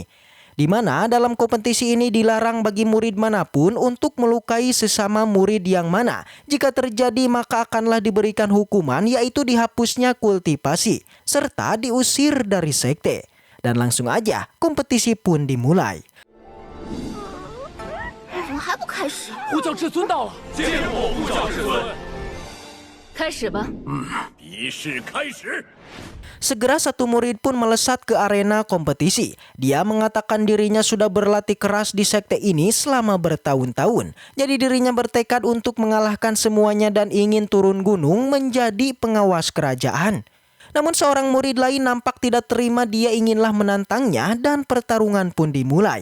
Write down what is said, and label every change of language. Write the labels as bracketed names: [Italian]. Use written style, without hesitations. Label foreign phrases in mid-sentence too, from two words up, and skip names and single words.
[Indonesian] Di mana dalam kompetisi ini dilarang bagi murid manapun untuk melukai sesama murid yang mana. Jika terjadi maka akanlah diberikan hukuman yaitu dihapusnya kultivasi serta diusir dari sekte. Dan langsung aja kompetisi pun dimulai. [Chinese] 怎么还不开始？武将至尊到了，见过武将至尊。开始吧。仪式开始。 [Indonesian] Segera satu murid pun melesat ke arena kompetisi. Dia mengatakan dirinya sudah berlatih keras di sekte ini selama bertahun-tahun. Jadi dirinya bertekad untuk mengalahkan semuanya dan ingin turun gunung menjadi pengawas kerajaan. Namun seorang murid lain nampak tidak terima, dia inginlah menantangnya dan pertarungan pun dimulai.